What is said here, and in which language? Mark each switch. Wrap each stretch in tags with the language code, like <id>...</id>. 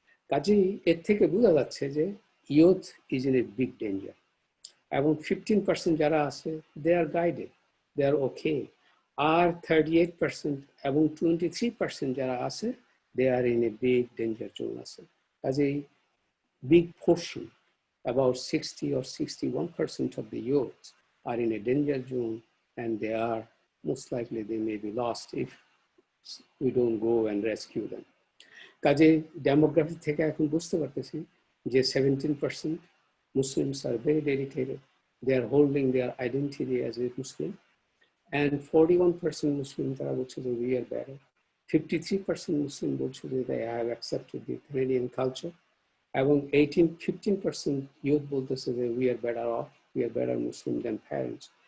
<bn>কাজেই এর থেকে বোঝা যাচ্ছে যে</bn> <en>Youth is in a big danger.</en> <bn>এবং</bn> <en>15%</en> <bn>যারা আছে</bn> <en>They are guided, they are okay.</en> <bn>আর</bn> <en>38%</en> <bn>এবং</bn> <en>23%</en> <bn>যারা আছে</bn> <en>they are in a big danger zone</en> <bn>আছে। কাজেই</bn> <en>big portion, about 60 or 61% of the youth are in a danger zone, and they are most likely they may be lost if we don't go and rescue them.</en> <bn>কাজে demography থেকে এখন বুঝতে পারতেছি যে 17%</bn> <en>Muslims are very dedicated. They are holding their identity as a Muslim. And 41% Muslim</en> <bn>তারা বলছে যে</bn> <en>we are better. 53% Muslim</en> <bn>বলছে যে</bn> <en>they have accepted the Canadian culture.</en> <bn>এবং</bn> <en>15% youth</en> <bn>বলতেছে যে</bn> <en>we are better off, we are better Muslim than parents.</en>